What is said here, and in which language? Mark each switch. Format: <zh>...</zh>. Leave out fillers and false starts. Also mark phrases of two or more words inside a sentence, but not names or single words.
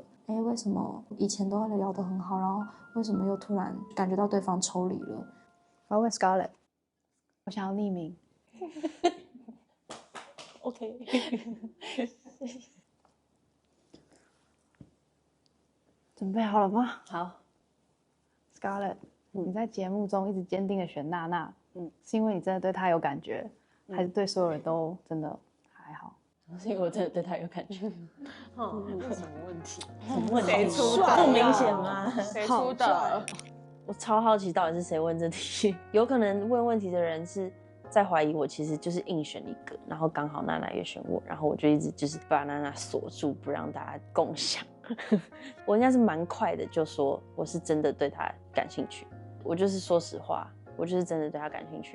<zh>為什麼以前都聊得很好，然後為什麼又突然感覺到對方抽離了？我要問 Scarlett， 我想要匿名。OK 準備好了嗎？好。 Scarlett，你在節目中一直堅定的選娜娜，是因為你真的對她有感覺，還是對所有人都真的還好？是因為我真的对她有感覺。那什么問題？什么問題？誰出的？不明顯嗎？誰出的？我超好奇到底是誰問這題，有可能問問題的人是在懷疑我其實就是硬選一個，然後剛好娜娜也選我，然後我就一直就是把娜娜鎖住，不讓大家共享。我應該是蠻快的就說我是真的對她感興趣，我就是說實話，我就是真的對她感興趣。</zh>